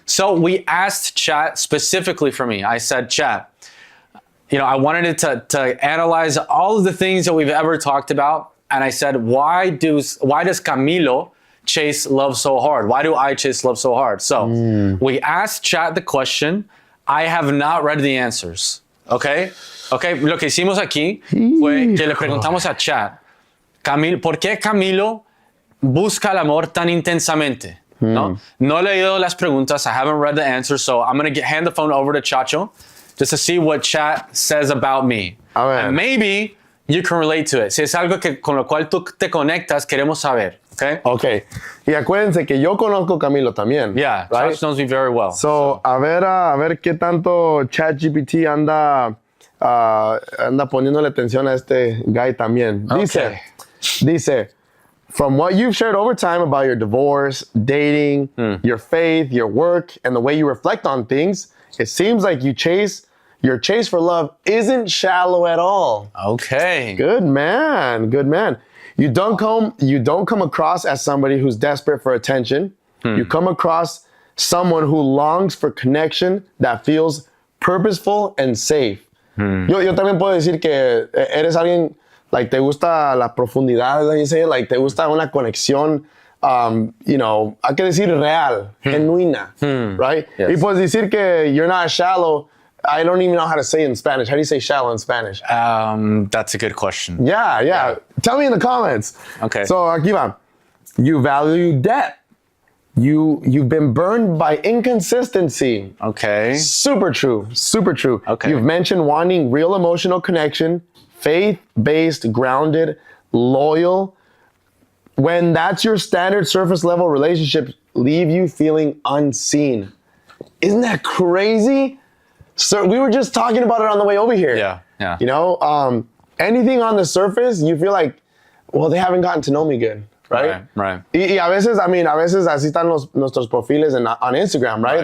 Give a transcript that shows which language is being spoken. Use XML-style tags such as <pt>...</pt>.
<en>So we asked Chat specifically for me. I said, Chat, I wanted it to analyze all of the things that we've ever talked about. And I said, why does Camilo chase love so hard? Why do I chase love so hard? So we asked Chat the question. I have not read the answers. Okay.</en> <es>Lo que hicimos aquí fue que le preguntamos a Chat, ¿por qué Camilo busca el amor tan intensamente? No he leído las preguntas.</es> <en>I haven't read the answers. So I'm going to hand the phone over to Chacho just to see what Chat says about me. And maybe you can relate to it.</en> <es>Si es algo con lo cual tú te conectas, queremos saber.</es> <en>Okay.</en> <es>Y acuérdense que yo conozco a Camilo también.</es> <en>Yeah, right? Chacho knows me very well.</en> <es>So, a ver qué tanto ChatGPT anda poniéndole atención a este guy también.</es> <en>Dice, from what you've shared over time about your divorce, dating, your faith, your work, and the way you reflect on things, it seems like your chase for love isn't shallow at all. Okay. Good man. You don't come across as somebody who's desperate for attention. You come across someone who longs for connection that feels purposeful and safe.</en> <es>Yo también puedo decir que eres alguien, like, te gusta la profundidad,</es> <en>like you say,</en> <es>like, te gusta una conexión, hay que decir real, genuina, right? Yes. Y puedes decir que</es> <en>you're not shallow. I don't even know how to say it in Spanish. How do you say shallow in Spanish? That's a good question. Yeah. Tell me in the comments. Okay. So</en> <es>aquí va.</es> <en>You value depth. You've been burned by inconsistency. Okay. Super true. Okay. You've mentioned wanting real emotional connection, faith-based, grounded, loyal. When that's your standard surface level relationships leave you feeling unseen. Isn't that crazy? So we were just talking about it on the way over here. Yeah. Anything on the surface, you feel like, well, they haven't gotten to know me good, right? Right.</en> <es>Y a veces así están nuestros perfiles on Instagram, right?</es>